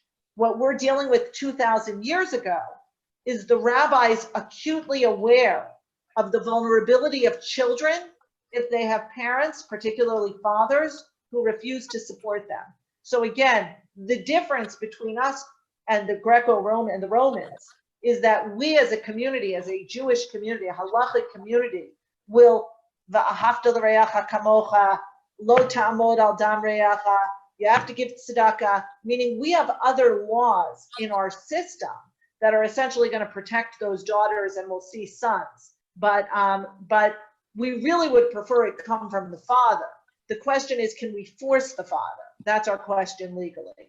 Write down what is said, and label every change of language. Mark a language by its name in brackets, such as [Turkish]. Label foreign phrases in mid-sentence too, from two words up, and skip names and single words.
[English] What we're dealing with 2,000 years ago is the rabbis acutely aware of the vulnerability of children if they have parents, particularly fathers, who refuse to support them. So again, the difference between us and the Greco-Roman and the Romans is that we as a community, as a Jewish community, a halachic community, will [Hebrew] ואהבת לרעך כמוך, לא תעמוד על דם רעך, [English] you have to give tzedakah, meaning we have other laws in our system that are essentially going to protect those daughters, and we'll see sons. But we really would prefer it come from the father. The question is, can we force the father? That's our question legally.